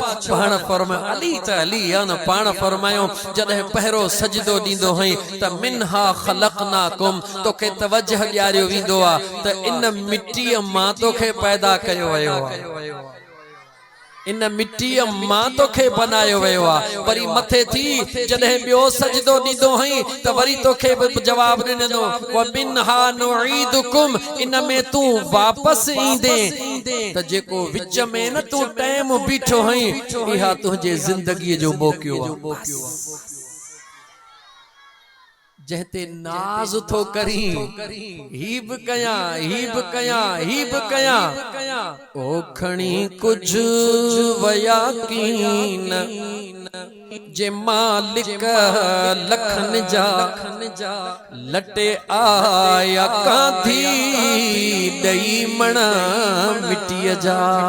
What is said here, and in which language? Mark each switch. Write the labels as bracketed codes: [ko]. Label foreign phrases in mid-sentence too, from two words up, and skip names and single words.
[sd] पाण फरमायो अली त अली आहे न। पाण फरमायो जॾहिं पहिरों सजदो ॾींदो हई त [ar] منها خلقناكم, [sd] तोखे तवज्जह ॾियारियो वेंदो आहे त इन मिट्टीअ मां तोखे पैदा कयो वियो आहे, इन मिट्टीअ मां तोखे बनायो वियो आहे। वरी मथे थी जॾहिं ॿियो सजदो ॾींदो हई त वरी तोखे जवाब ॾिनो [ar] ومنها نعيدكم, [sd] इन में तूं वापसि ईंदे। त जेको विच में न तूं टाइम बीठो हई इहा तुंहिंजे ज़िंदगीअ जो मौक़ो आहे। जहते नाज थो करी ही बि कयां, ही बि कयां, ही बि कयां, ओ खणी कुछ वया कीन जे मालिक लखन जा लटे आया कांधी ॾई मण मिट्टीअ जा।